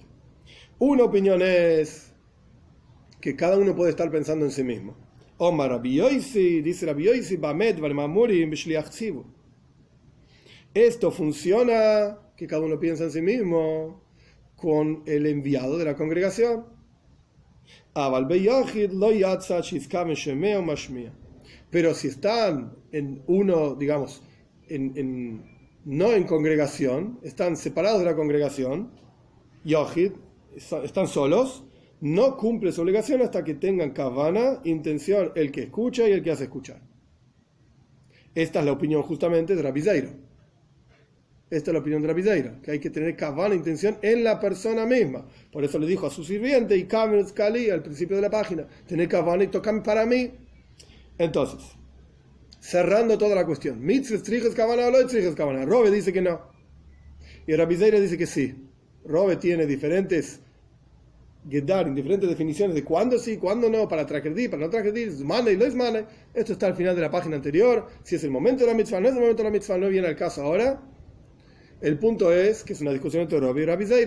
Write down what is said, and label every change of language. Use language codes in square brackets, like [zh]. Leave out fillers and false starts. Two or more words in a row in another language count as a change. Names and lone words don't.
[es] Una opinión es que cada uno puede estar pensando en sí mismo. [he] אמר רבי יוסי, [es] dice Rabbi Yosi, [he] במה דברים אמורים בשליח ציבור. [es] Esto funciona, que cada uno piensa en sí mismo, con el enviado de la congregación. [he] אבל ביחיד לא יצא שיתכוון שומע משמיע. [es] Pero si están en uno, digamos, no en congregación, están separados de la congregación, Yochid, están solos, no cumple su obligación hasta que tengan kavana, intención, el que escucha y el que hace escuchar. Esta es la opinión justamente de Rabbi Zeira. Esta es la opinión de Rabbi Zeira, que hay que tener kavana, intención en la persona misma. Por eso le dijo a su sirviente, y kamen skali, al principio de la página, tener kavana y tocan para mí. Entonces, cerrando toda la cuestión, [he] מצוות צריכות כוונה או לא צריכות כוונה. [es] Rove dice que no. Y Rabbi Zeira dice que sí. Rove tiene diferentes diferentes definiciones de cuándo sí, cuándo no, para transgredir, para no transgredir, mane y lo es mane. Esto está al final de la página anterior. Si es el momento de la mitzvah, no es el momento de la mitzvah, no viene al caso ahora. El punto es que es una discusión entre Rove y Rabbi Zeira.